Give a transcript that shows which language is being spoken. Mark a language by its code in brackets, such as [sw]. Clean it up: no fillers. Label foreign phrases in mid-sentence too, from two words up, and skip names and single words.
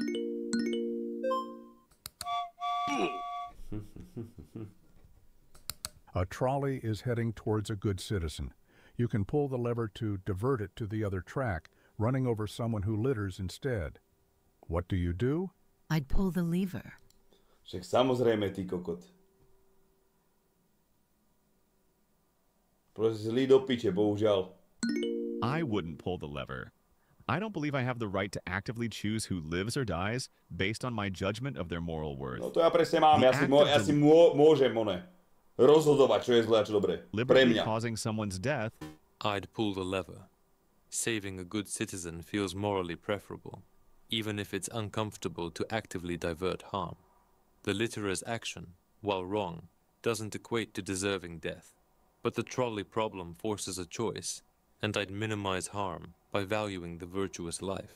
[en] A trolley is heading towards a good citizen. You can pull the lever to divert it to the other track, running over someone who litters instead. What do you do? I'd pull the lever. [sk] Však samozrejme, ty kokot. Proste zlý do piče, bohužiaľ. [en] I wouldn't pull the lever. I don't believe I have the right to actively choose who lives or dies based on my judgment of their moral worth. [sk] No to ja presne mám, ja si môžem, rozhodovať, čo je zlé a čo dobré. Pre mňa. [en] Causing someone's death. I'd pull the lever. Saving a good citizen feels morally preferable, even if it's uncomfortable to actively divert harm. The litterer's action, while wrong, doesn't equate to deserving death. But the trolley problem forces a choice, and I'd minimize harm by valuing the virtuous life.